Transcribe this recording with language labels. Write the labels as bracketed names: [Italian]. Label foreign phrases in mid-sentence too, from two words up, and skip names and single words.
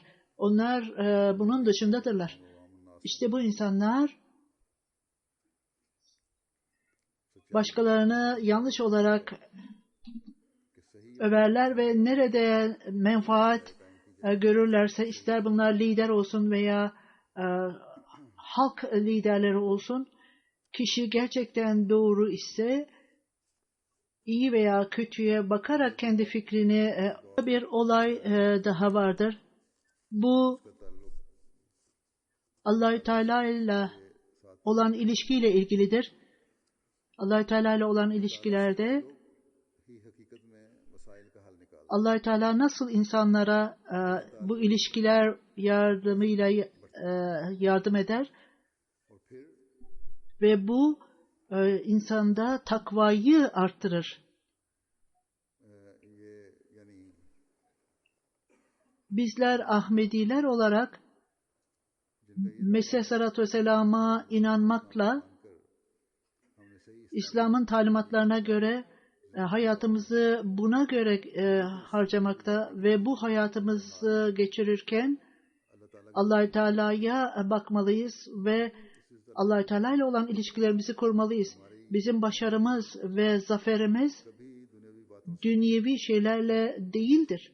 [Turkish] Onlar bunun dışındadırlar. İşte bu insanlar başkalarını yanlış olarak överler ve nerede menfaat görürlerse, ister bunlar lider olsun veya halk liderleri olsun, kişi gerçekten doğru ise iyi veya kötüye bakarak kendi fikrini bir olay daha vardır. Bu Allah-u Teala ile olan ilişkiyle ilgilidir. Allah-u Teala ile olan ilişkilerde [Urdu] ہی حقیقت میں مسائل کا حل نکال [Turkish] Allah-u Teala nasıl insanlara bu ilişkiler yardımıyla yardım eder [Urdu] اور پھر [Turkish] ve bu insanda takvayı arttırır. [Urdu] یہ یعنی [Turkish] Bizler Ahmediler olarak Mesih Aleyhisselatü Vesselam'a inanmakla [Urdu] ہم نے صحیح [Turkish] İslam'ın talimatlarına göre hayatımızı buna göre harcamakta ve bu hayatımızı geçirirken Allah-u Teala'ya bakmalıyız ve Allah-u Teala ile olan ilişkilerimizi kurmalıyız. Bizim başarımız ve zaferimiz dünyevi şeylerle değildir.